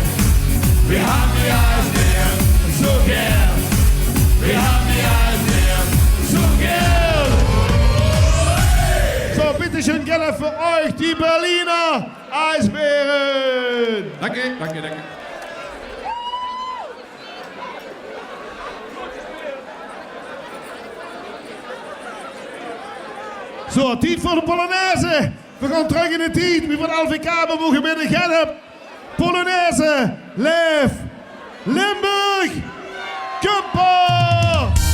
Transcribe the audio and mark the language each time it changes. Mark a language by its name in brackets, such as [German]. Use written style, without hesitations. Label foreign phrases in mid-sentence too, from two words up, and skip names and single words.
[German] Wir haben die Eisbären so gern. Wir haben die Eisbären so gern. So, bitteschön, Gennep, für euch die Berliner Eisbären. Danke, danke, danke. [Dutch] Zo, tijd voor de Polonaise. We gaan terug in de tijd. Wie van LVK mogen binnen Gennep. Polonaise, Leef, Limburg, Kumper.